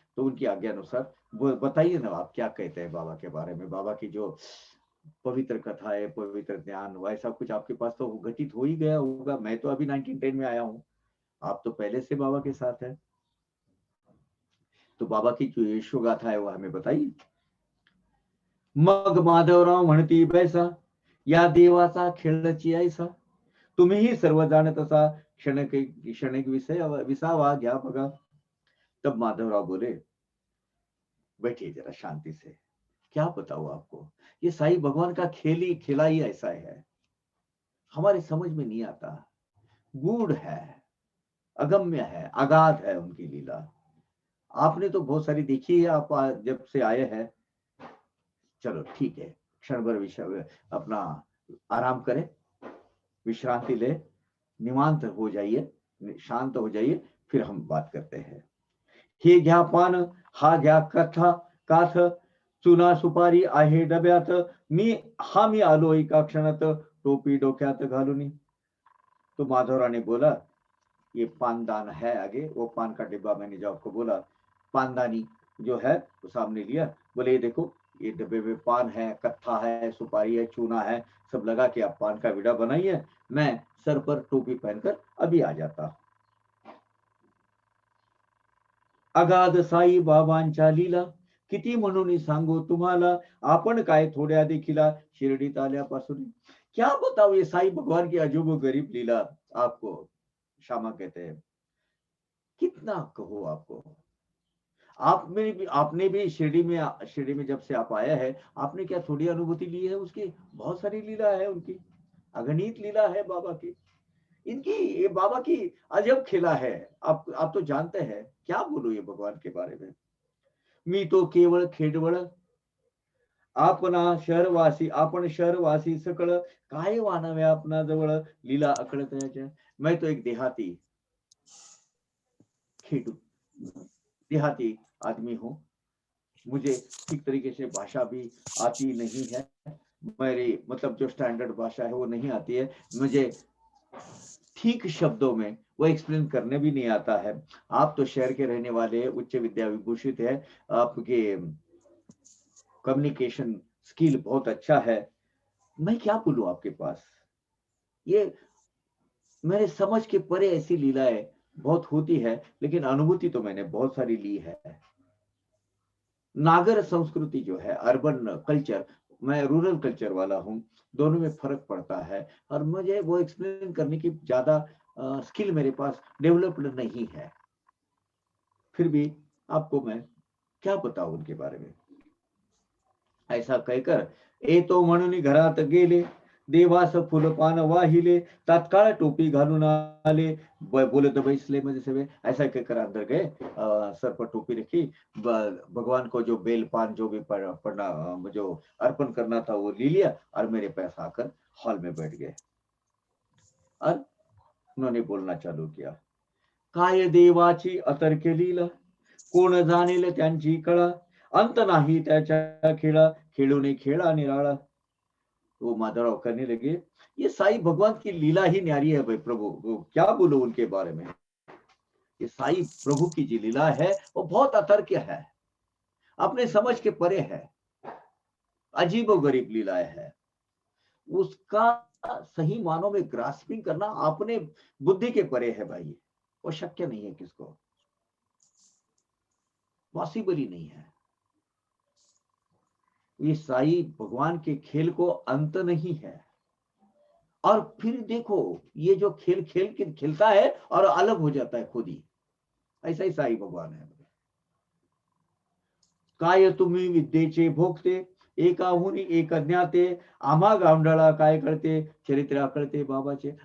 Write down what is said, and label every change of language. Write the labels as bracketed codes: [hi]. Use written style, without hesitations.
[hi] तो उनकी आज्ञा अनुसार बताइए ना, आप क्या कहते हैं बाबा के बारे में, बाबा की जो पवित्र कथा है, पवित्र ज्ञान, वैसा कुछ आपके पास तो घटित हो ही गया होगा। मैं तो अभी 1910 में आया हूँ, आप तो पहले से बाबा के साथ है। तो बाबा की जो यशो गाथा है वो हमें बताइए। [mr] मग माधवराव म्हणती बैसा, या देवाचा खेळची ऐसा, तुम्हीही सर्व जाणत असा, क्षणिक विसावा घ्या बघा। [hi] तब माधवराव बोले, बैठिए जरा शांति से, क्या बताऊं आपको, ये साईं भगवान का खेला ही ऐसा है, हमारे समझ में नहीं आता। गूढ़ है, अगम्य है, अगाध है उनकी लीला। आपने तो बहुत सारी देखी है, आप जब से आए हैं। चलो ठीक है, क्षण भर विषय अपना आराम करें, विश्रांति ले, निवांत हो जाइए, शांत हो जाइए, फिर हम बात करते हैं। [mr] हे घ्या पान, हा घ्या काथ, चुना सुपारी आहे डब्यात, मी आलो एका क्षणात, टोपी डोक्यात घालूनी। [hi] तो माधवराव ने बोला, ये पानदान है आगे, वो पान का डिब्बा मैंने जो आपको बोला, पानदानी जो है वो सामने लिया। बोले ये देखो, ये डब्बे में पान है, कत्था है, सुपारी है, चूना है, सब लगा के आप पान का विड़ा बनाइए, मैं सर पर टोपी पहनकर अभी आ जाता। [mr] अगाध साई बाबांच्या लीला, किती म्हणून सांगू तुम्हाला, आपण काय थोड्या देखिला शिर्डीत आल्यापासून। [hi] क्या बताओ ये साई भगवान की अजूब गरीब लीला आपको, श्यामा कहते हैं, कितना कहो आपको। आपने भी शिरडी में जब से आप आया है, आपने क्या थोड़ी अनुभूति ली है उसकी, बहुत सारी लीला है उनकी, अगणित लीला है बाबा की। इनकी, ये बाबा की अजब खेला है, आप तो जानते हैं, क्या बोलूं ये भगवान के बारे में। [mr] मी तो केवळ खेडवळ, आपण शहरवासी सकळ, काय वानावे अपना जवळ, लीला अकळत याच्या। [hi] मैं तो एक देहाती खेडू देहाती आदमी हूँ, मुझे ठीक तरीके से भाषा भी आती नहीं है, मेरी मतलब जो स्टैंडर्ड भाषा है वो नहीं आती है मुझे, ठीक शब्दों में वो एक्सप्लेन करने भी नहीं आता है। आप तो शहर के रहने वाले, उच्च विद्या विभूषित है, आपके कम्युनिकेशन स्किल बहुत अच्छा है, मैं क्या बोलूं आपके पास। ये मेरे समझ के परे ऐसी लीलाएं बहुत होती है, लेकिन अनुभूति तो मैंने बहुत सारी ली है। नागर संस्कृति जो है, अर्बन कल्चर, मैं रूरल कल्चर वाला हूँ, दोनों में फर्क पड़ता है, और मुझे वो एक्सप्लेन करने की ज्यादा स्किल मेरे पास डेवलप्ड नहीं है। फिर भी आपको मैं क्या बताऊं उनके बारे में। ऐसा कहकर [mr] ए तो म्हणून घरात गेले, देवास फुलपान वाहिले, तात्काळ टोपी घालून आले, बोलत बैसले [hi] मुझे से। ऐसा कहकर अंदर गए, सर पर टोपी रखी, भगवान को जो बेल पान जो भी पढ़ना जो अर्पण करना था वो ले लिया, और मेरे पास आकर हॉल में बैठ गए। और उन्होंने बोलना चालू किया, [mr] काय देवाची अतर्क्य लीला, कोण जाणेल त्यांची कळा, अंत नाही त्याच्या खेळा, खेळूने खेळा निराळा। [hi] वो माधवराव करने लगे, ये साईं भगवान की लीला ही न्यारी है भाई प्रभु, वो क्या बोलो उनके बारे में। ये साईं प्रभु की जो लीला है वो बहुत अतर्क्य है, अपने समझ के परे है, अजीबोगरीब लीलाएं है। उसका सही मानों में ग्रास्पिंग करना अपने बुद्धि के परे है भाई, वो शक्य नहीं है, किसको पॉसिबल ही नहीं है। ये साई भगवान के खेल को अंत नहीं है। और फिर देखो ये जो खेल खेलता है और अलग हो जाता है खुद ही, ऐसा ही साई भगवान है। [mr] काय तुम्ही विद्येचे भोगते, एकाहुनी एक ज्ञाते, आम्हा गावंढळा काय कळते, चरित्र कळते बाबाचे।